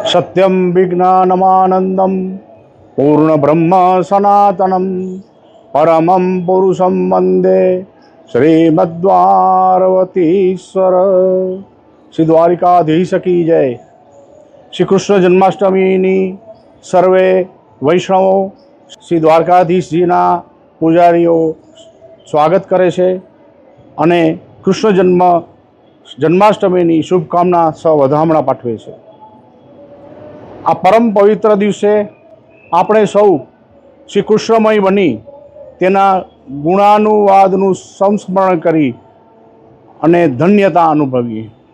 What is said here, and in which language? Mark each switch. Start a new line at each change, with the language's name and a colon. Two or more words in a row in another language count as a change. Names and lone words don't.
Sanskrit: सत्यम विज्ञानमानंदम पूर्ण ब्रह्म सनातनम परमं पुरुषं वंदे श्रीमद्वारवतीश्वर।
Hindi: श्री द्वारिकाधीश की जय।
Gujarati: શ્રી કૃષ્ણ જન્માષ્ટમી સર્વે વૈષ્ણવો શ્રી દ્વારકાધીશજીના પૂજારીઓ સ્વાગત કરે છે અને કૃષ્ણ જન્માષ્ટમીની શુભકામના સૌવધામણા પાઠવે છે। આ પરમ પવિત્ર દિવસે આપણે સૌ શ્રી કૃષ્ણમય બની તેના ગુણાનુવાદનું સંસ્મરણ કરી અને ધન્યતા અનુભવીએ।